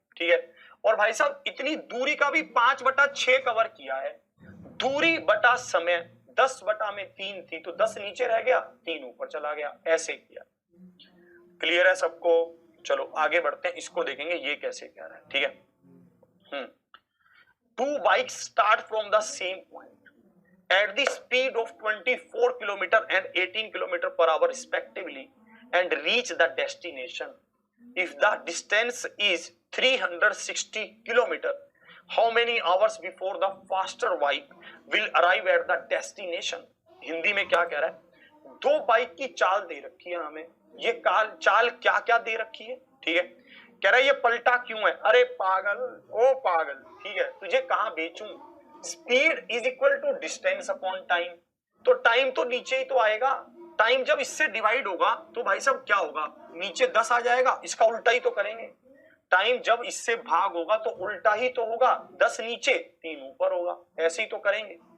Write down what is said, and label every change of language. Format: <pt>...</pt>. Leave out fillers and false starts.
<hi>ठीक है, और भाई साहब इतनी दूरी का भी 5/6 कवर किया है, दूरी बटा समय 10/3 थी, तो 10 नीचे रह गया, 3 ऊपर चला गया, ऐसे किया। क्लियर है सबको, चलो आगे बढ़ते हैं, इसको देखेंगे ये कैसे कह रहा है।</hi> <en>ठीक है, 2 bikes start from the same point at the speed of 24 km and 18 km per hour respectively and reach the destination. If the distance is 360 km, how many hours before the faster bike will arrive at the destination?</en> <hi>Hindi में क्या कह रहा है, 2 bike की चाल दे रखी है हमें, ये चाल क्या क्या दे रखी है। ठीक है, कह रहा है ये पलटा क्यों है, अरे पागल ओ पागल, ठीक है तुझे कहां बेचूं,</hi> <en>speed is equal to distance upon time,</en> <hi>तो टाइम तो नीचे ही तो आएगा, टाइम जब इससे डिवाइड होगा तो भाई साहब क्या होगा, नीचे 10 आ जाएगा, इसका उल्टा ही तो करेंगे, टाइम जब इससे भाग होगा तो उल्टा ही तो होगा, 10 नीचे 3 ऊपर होगा, ऐसे ही तो करेंगे।</hi>